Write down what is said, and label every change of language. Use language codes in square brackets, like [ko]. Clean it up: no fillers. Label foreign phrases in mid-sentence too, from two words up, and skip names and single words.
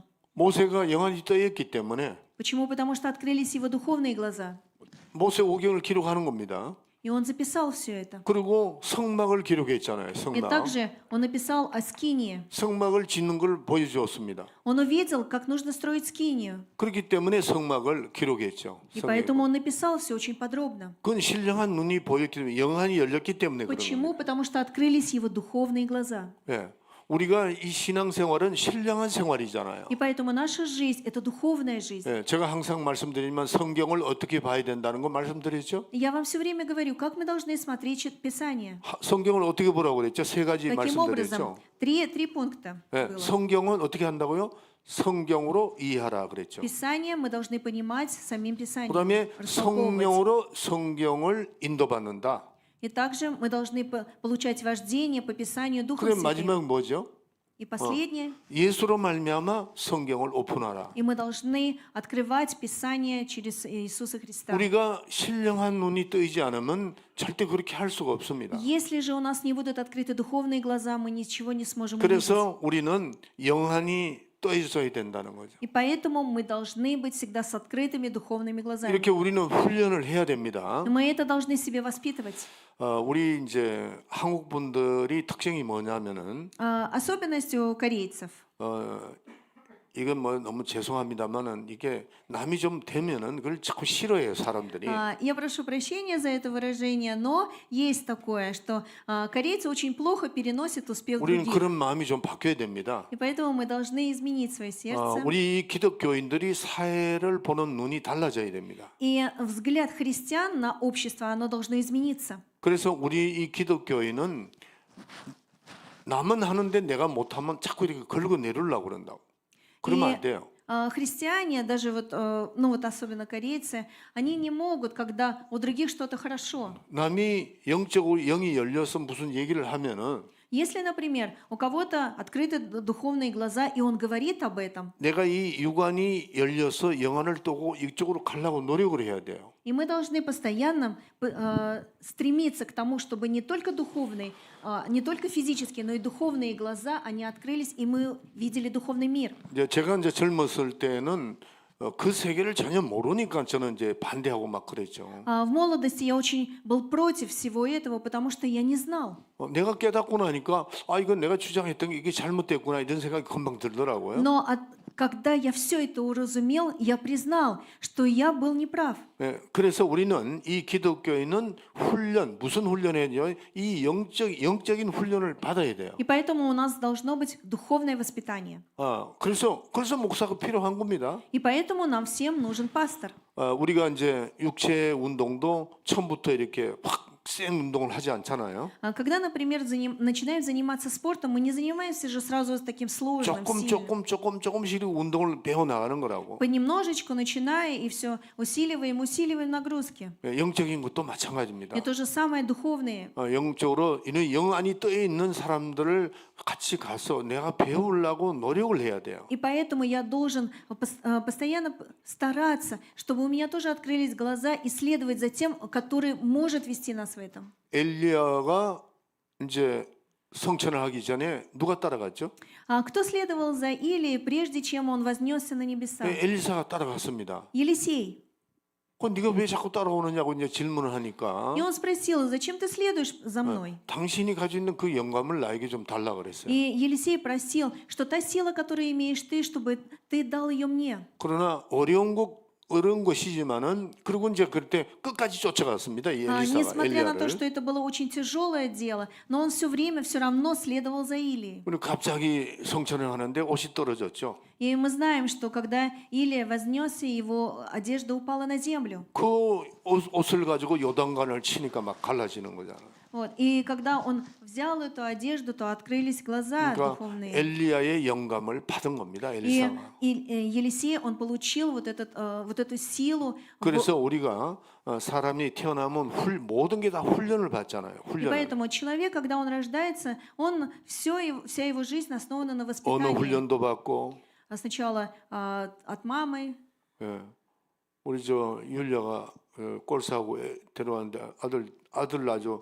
[ko] 모세가 영안이 떠있기 때문에 [ru] Почему? Потому что открылись его духовные глаза. [ko] 모세 오경을 기록하는 겁니다. [ru] И он записал все это. [ko] 그리고 성막을 기록했잖아요. [ru] И [ko] 성막. [ru] также он написал о Скинии. [ko] 성막을 짓는 걸 보여주었습니다. [ru] Он увидел, как нужно строить Скинию. [ko] 그렇기 때문에 성막을 기록했죠. [ru] И [ko] 성경에. [ru] поэтому он написал все очень подробно. [ko] 그건 신령한 눈이 보였기 때문에 영안이 열렸기 때문에 그런 [ru] Почему? [ko] 거예요. [ru] Потому что открылись его духовные глаза. [ko] 예. 우리가 이 신앙생활은 신령한 생활이잖아요. [ru] И поэтому наша жизнь – это духовная жизнь. [ko] 예. 제가 항상 말씀드리지만 성경을 어떻게 봐야 된다는 거 말씀드렸죠. [ru] Я вам все время говорю, как мы должны смотреть Писание. [ko] 성경을 어떻게 보라고 그랬죠? 세 가지 [ru] Каким [ko] 말씀드렸죠. [ru] образом? Три пункта [ko] 예. [ru] было. [ko] 성경은 어떻게 한다고요? 성경으로 이해하라 그랬죠. [ru] Писание мы должны понимать самим Писанием. [ko] 그다음에 [ru] растолковывать. [ko] 성령으로 성경을 인도받는다. [ru] И также мы должны получать вождение по Писанию Духом [ko] 그럼 [ru] Святым. [ko] 마지막 뭐죠? [ru] И последнее, [ko] 예수로 말미암아 성경을 오픈하라. [ru] и мы должны открывать Писание через Иисуса Христа. [ko] 우리가 신령한 눈이 뜨이지 않으면 절대 그렇게 할 수가 없습니다. [ru] Если же у нас не будут открыты духовные глаза, мы ничего не сможем увидеть. [ko] 그래서 우리는 영안이 떠 있어야 된다는 거죠. [ru] И поэтому мы должны быть всегда с открытыми духовными глазами. [ko] 이렇게 우리는 훈련을 해야 됩니다. [ru] Мы это должны себе воспитывать. [ko] 우리 이제 한국 분들이 특징이 뭐냐면은 [ru] Особенность у корейцев. [ko] 이건 뭐 너무 죄송합니다만은 이게 남이 좀 되면은 그걸 자꾸 싫어해요 사람들이. [ru] Я прошу прощения за это выражение, но есть такое, что корейцы очень плохо переносят успех [ko] 우리는 [ru] других. [ko] 그런 마음이 좀 바뀌어야 됩니다. [ru] И поэтому мы должны изменить свое сердце. [ko] 우리 기독교인들이 사회를 보는 눈이 달라져야 됩니다. [ru] И взгляд христиан на общество, оно должно измениться. [ko] 그래서 우리 이 기독교인은 남은 하는데 내가 못하면 자꾸 이렇게 긁어 내리려고 그런다고. 그러면 안 돼요. [ru] Христиане, даже вот, ну вот особенно корейцы, они не могут, когда у других что-то хорошо. [ko] 남이 영적으로 영이 열려서 무슨 얘기를 하면은 [ru] Если, например, у кого-то открыты духовные глаза, и он говорит об этом, [ko] 내가 이 육안이 열려서 영안을 뜨고 이쪽으로 가려고 노력을 해야 돼요. [ru] и мы должны постоянно стремиться к тому, чтобы не только духовные, не только физические, но и духовные глаза, они открылись, и мы видели духовный мир. [ko] 제가 이제 젊었을 때는 그 세계를 전혀 모르니까 저는 이제 반대하고 막 그랬죠. [ru] В молодости я очень был против всего этого, потому что я не знал. [ko] 내가 깨닫고 나니까 이건 내가 주장했던 게 이게 잘못됐구나 이런 생각이 금방 들더라고요. [ru] Но когда я все это уразумел, я признал, что я был неправ. [ko] 네, 그래서 우리는 이 기독교인은 훈련 무슨 훈련이에요? 이 영적인 훈련을 받아야 돼요. [ru] И поэтому у нас должно быть духовное воспитание. [ko] 그래서 목사가 필요한 겁니다. [ru] И поэтому нам всем нужен пастор. [ko] 우리가 이제 육체 운동도 처음부터 이렇게 확 센 운동을 하지 않잖아요. [ru] Когда, например, начинаем заниматься спортом, мы не занимаемся же сразу с таким сложным, сильным. [ko] 조금씩 운동을 배워 나가는 거라고. [ru] Понемножечку начиная и все усиливаем нагрузки. [ko] 영적인 것도 마찬가지입니다. [ru] И то же самое духовные. [ko] 영적으로 이는 영안이 떠 있는 사람들을 같이 가서 내가 배우려고 노력을 해야 돼요. [ru] И поэтому я должен постоянно стараться, чтобы у меня тоже открылись глаза и следовать за тем, который может вести нас в этом. [ko] 엘리야가 이제 성천을 하기 전에 누가 따라갔죠? [ru] Кто следовал за Илией, прежде чем он вознесся на небеса? [ko] 엘리사가 따라갔습니다. [ru] Елисей. [ko] 네가 왜 자꾸 따라오느냐고 이제 질문을 하니까 [ru] И он спросил, зачем ты следуешь за мной? [ko] 당신이 가지고 있는 그 영감을 나에게 좀 달라 그랬어요. [ru] И Елисей просил, что та сила, которую имеешь ты, чтобы ты дал ее мне. [ko] 그러나 어려운 것이지만은 그리고 이제 그때 끝까지 쫓아갔습니다. 이 [ru] Несмотря на [ko] 엘리야를. [ru] то, что это было очень тяжелое дело, но он все время все равно следовал за Илией. [ko] 그리고 갑자기 성천을 하는데 옷이 떨어졌죠. [ru] И мы знаем, что когда Илия вознесся, его одежда упала на землю. [ko] 그 옷을 가지고 요단강을 치니까 막 갈라지는 거잖아요. [ru] Вот. И когда он взял эту одежду, то открылись глаза [ko] 그러니까 [ru] духовные. [ko] 엘리야의 영감을 받은 겁니다. [ru] И [ko] 엘리사가. [ru] Елисей, он получил вот эту силу. [ko] 그래서 우리가 사람이 태어나면 모든 게 다 훈련을 받잖아요. [ru] И [ko] 훈련을. [ru] поэтому человек, когда он рождается, вся его жизнь основана на [ko] 언어 [ru] воспитании. [ko] 훈련도 받고. [ru] Сначала от мамы. [ko] 예. 우리 저 율려가 골 사고 데려왔는데 아들 낳죠.